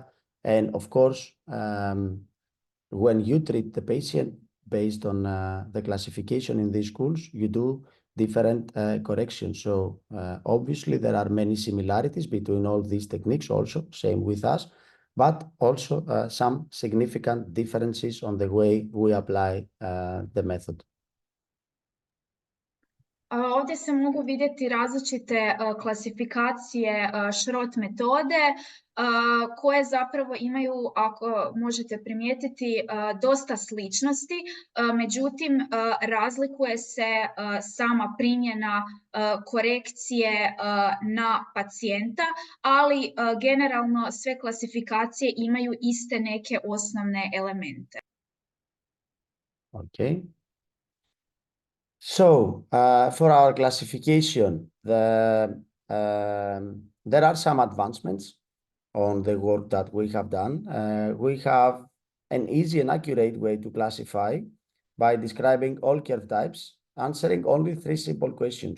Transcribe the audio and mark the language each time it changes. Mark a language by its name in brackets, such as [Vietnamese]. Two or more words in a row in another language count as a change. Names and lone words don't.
[English] And of course, when you treat the patient based on the classification in these schools, you do different corrections. So obviously there are many similarities between all these techniques also, same with us, but also some significant differences on the way we apply the method. [Croatian] Ovdje se mogu vidjeti različite klasifikacije Schroth metode koje zapravo imaju, ako možete primijetiti, dosta sličnosti, međutim razlikuje se sama primjena korekcije na pacijenta, ali generalno sve klasifikacije imaju iste neke osnovne elemente. [English] Okay. So for our classification, there are some advancements on the work that we have done. We have an easy and accurate way to classify by describing all curve types, answering only 3 simple questions.